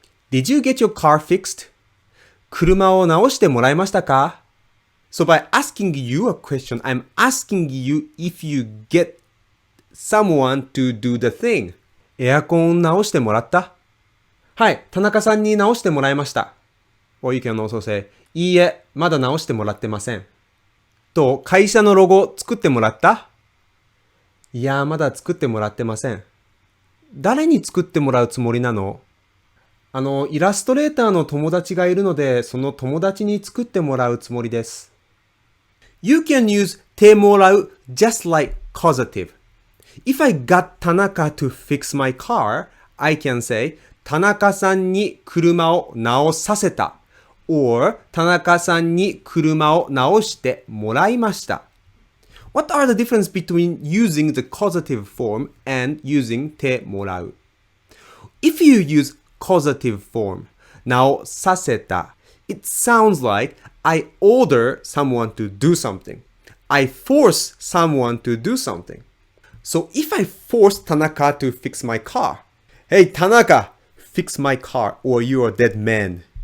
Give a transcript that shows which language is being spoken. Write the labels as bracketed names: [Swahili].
[English] Did you get your car fixed? [Japanese] 車を直してもらいましたか [English] So by asking you a question, I'm asking you if you get someone to do the thing. [Japanese] エアコン直してもらったはい、田中さんに直してもらいました。 [English] Or you can also say, [Japanese] いいえ、まだ直してもらってません。と、会社のロゴ作ってもらったいや、まだ作ってもらってません。誰に作ってもらうつもりなのイラストレーターの友達がいるので、その友達に作ってもらうつもりです。 [English] You can use てもらう just like causative. If I got Tanaka to fix my car, I can say [Japanese] 田中さんに車を直させた [English] or [Japanese] 田中さんに車を直してもらいました。 [English] What are the difference between using the causative form and using てもらう If you use causative form, 直させた it sounds like I order someone to do something. I force someone to do something. So if I force Tanaka to fix my car, hey Tanaka, fix my car or you're a dead man.